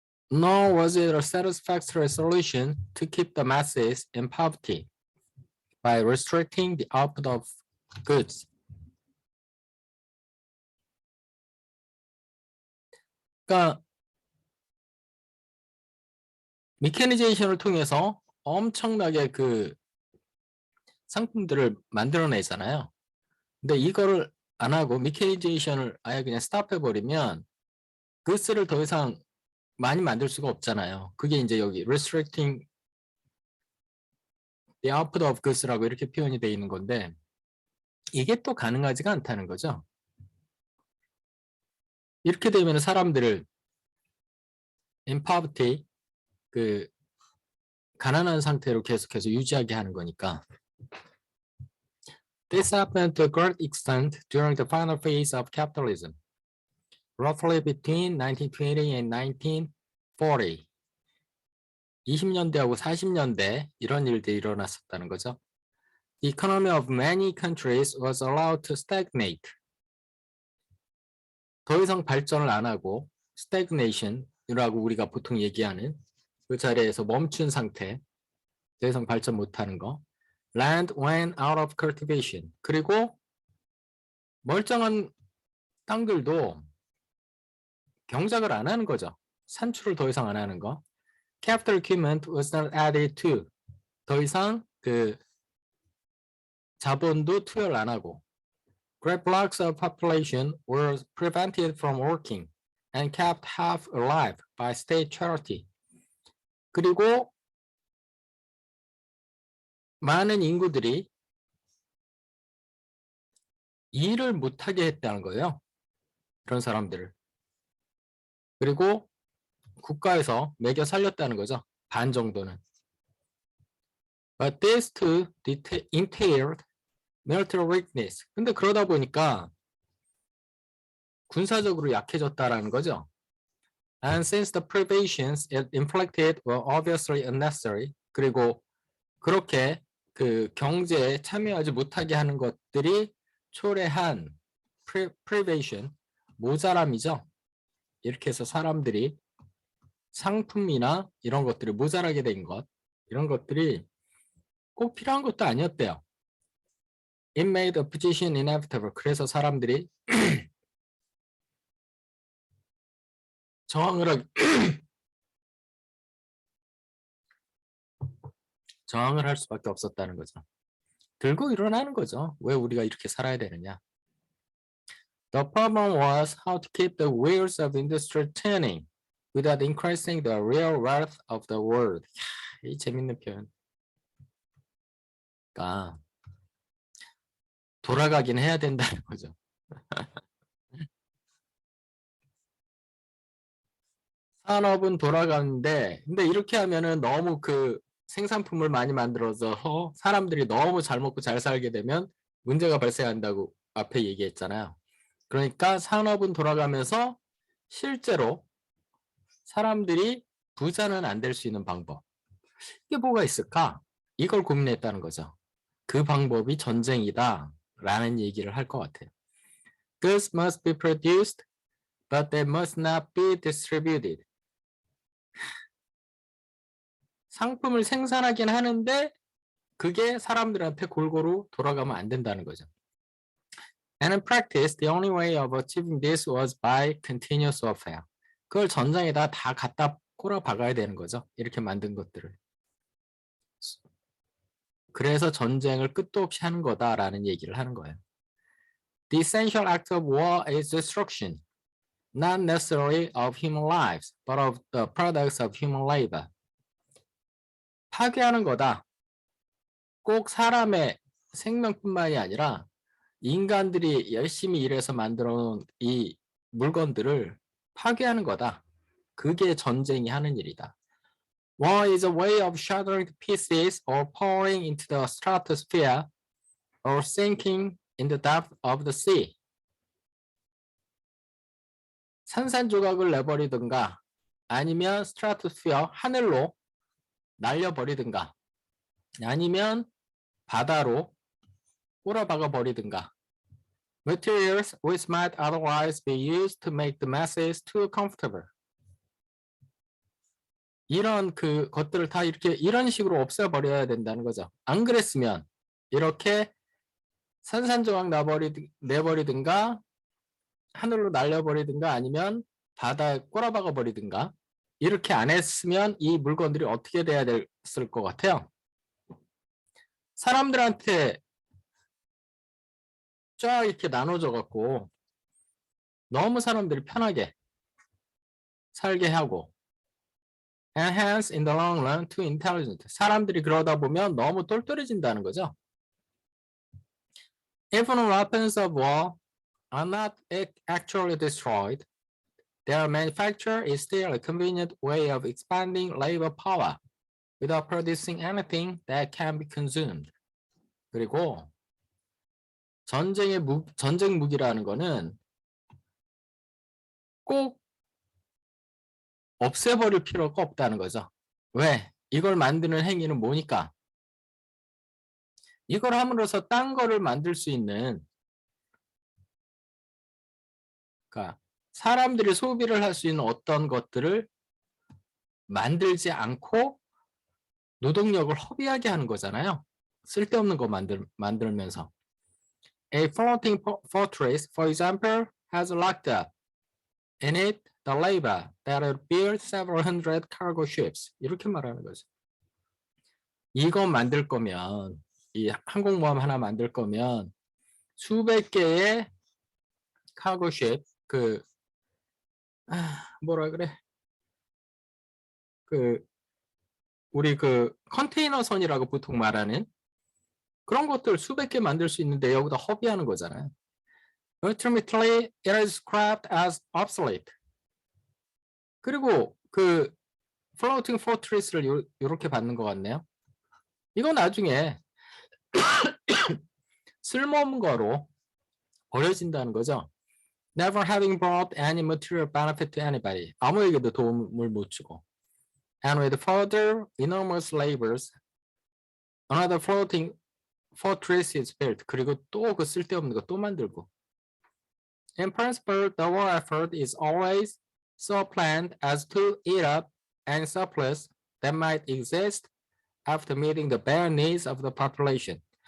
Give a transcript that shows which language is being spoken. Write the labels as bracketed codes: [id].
[en] Nor was it a satisfactory solution to keep the masses in poverty by restricting the output of goods. [ko] 그러니까 메커니제이션을 통해서 엄청나게 그 상품들을 만들어내잖아요. 근데 이거를 안 하고 메커니제이션을 아예 그냥 스탑해버리면 goods를 더 이상 많이 만들 수가 없잖아요. 그게 이제 여기 [en] restricting the output of goods [ko] 라고 이렇게 표현이 되어 있는 건데 이게 또 가능하지가 않다는 거죠. 이렇게 되면 사람들을 [en] in poverty [ko] 그 가난한 상태로 계속해서 유지하게 하는 거니까. [en] This happened to a great extent during the final phase of capitalism, roughly between 1920 and 1940. [ko] 20년대하고 40년대 이런 일들이 일어났었다는 거죠. [en] The economy of many countries was allowed to stagnate. [ko] 더 이상 발전을 안 하고 stagnation이라고 우리가 보통 얘기하는 그 자리에서 멈춘 상태, 더 이상 발전 못하는 거. [en] Land went out of cultivation. [ko] 그리고 멀쩡한 땅들도 경작을 안 하는 거죠. 산출을 더 이상 안 하는 거. [en] Capital equipment was not added to. [ko] 더 이상 그 자본도 투여를 안 하고. [en] Great blocks of population were prevented from working and kept half alive by state charity. [ko] 그리고 많은 인구들이 일을 못하게 했다는 거예요. 그런 사람들을. 그리고 국가에서 매겨 살렸다는 거죠. 반 정도는. [en] But this too entailed military weakness. [ko] 근데 그러다 보니까 군사적으로 약해졌다라는 거죠. [en] And since the privations it inflicted were obviously unnecessary. [ko] 그리고 그렇게 그 경제에 참여하지 못하게 하는 것들이 초래한 privation, 모자람이죠. 이렇게 해서 사람들이 상품이나 이런 것들이 모자라게 된 것, 이런 것들이 꼭 필요한 것도 아니었대요. [en] It made a position inevitable. [ko] 그래서 사람들이 저항을 할 수밖에 없었다는 거죠. 들고 일어나는 거죠. 왜 우리가 이렇게 살아야 되느냐. [en] The problem was how to keep the wheels of industry turning without increasing the real wealth of the world. [ko] 이 재밌는 표현. 그러니까 돌아가긴 해야 된다는 거죠. 산업은 돌아가는데 근데 이렇게 하면은 너무 그 생산품을 많이 만들어서 사람들이 너무 잘 먹고 잘 살게 되면 문제가 발생한다고 앞에 얘기했잖아요. 그러니까 산업은 돌아가면서 실제로 사람들이 부자는 안 될 수 있는 방법. 이게 뭐가 있을까? 이걸 고민했다는 거죠. 그 방법이 전쟁이다 라는 얘기를 할 것 같아요. [en] Goods must be produced, but they must not be distributed. [ko] 상품을 생산하긴 하는데 그게 사람들한테 골고루 돌아가면 안 된다는 거죠. [en] And in practice, the only way of achieving this was by continuous warfare. [ko] 그걸 전장에다 다 갖다 꼬라 박아야 되는 거죠. 이렇게 만든 것들을. 그래서 전쟁을 끝도 없이 하는 거다라는 얘기를 하는 거예요. [en] The essential act of war is destruction, not necessarily of human lives, but of the products of human labor. [ko] 파괴하는 거다. 꼭 사람의 생명뿐만이 아니라 인간들이 열심히 일해서 만들어 놓은 이 물건들을 파괴하는 거다. 그게 전쟁이 하는 일이다. [en] War is a way of shattering to pieces or pouring into the stratosphere or sinking in the depth of the sea. [ko] 산산조각을 내버리든가 아니면 스트라토스피어 하늘로 날려버리든가 아니면 바다로 꼬라박아 버리든가. [en] Materials which might otherwise be used to make the masses too comfortable. [ko] 이런 그 것들을 다 이렇게 이런 식으로 없애버려야 된다는 거죠. 안 그랬으면 이렇게 산산조각 내버리든가 하늘로 날려버리든가 아니면 바다에 꼬라박아 버리든가 이렇게 안 했으면 이 물건들이 어떻게 돼야 됐을 것 같아요? 사람들한테 쫙 이렇게 나눠져 갖고 너무 사람들이 편하게 살게 하고 [en] and hence in the long run too intelligent. [ko] 사람들이 그러다 보면 너무 똘똘해진다는 거죠. [en] Even weapons of war are not actually destroyed. Their manufacture is still a convenient way of expanding labor power without producing anything that can be consumed. [ko] 그리고 전쟁 무기라는 거는 꼭 없애버릴 필요가 없다는 거죠. 왜? 이걸 만드는 행위는 뭐니까? 이걸 함으로써 딴 거를 만들 수 있는, 그러니까 사람들이 소비를 할 수 있는 어떤 것들을 만들지 않고 노동력을 허비하게 하는 거잖아요. 쓸데없는 거 만들면서. [en] A floating fortress, for example, has locked up in it the labor that would build several hundred cargo ships. [ko] 이렇게 말하는 거죠. 이거 만들 거면, 이 항공모함 하나 만들 거면 수백 개의 카고쉽, 뭐라 그래? 우리 컨테이너 선이라고 보통 말하는 그런 것들 수백 개 만들 수 있는데 여기다 허비하는 거잖아요. [en] Ultimately, it is scrapped as obsolete. [ko] 그리고 [en] floating fortress [ko] 를 이렇게 받는 것 같네요. 이건 나중에 쓸모없는 거로 버려진다는 거죠. [en] Never having brought any material benefit to anybody. [ko] 아무에게도 도움을 못 주고. [en] And with further enormous labors, another floating fortress is built. [ko] 그리고 또 그 쓸데없는 거 또 만들고. [en] In principle, the war effort is always so planned as to eat up any surplus that might exist after meeting the bare needs of the population.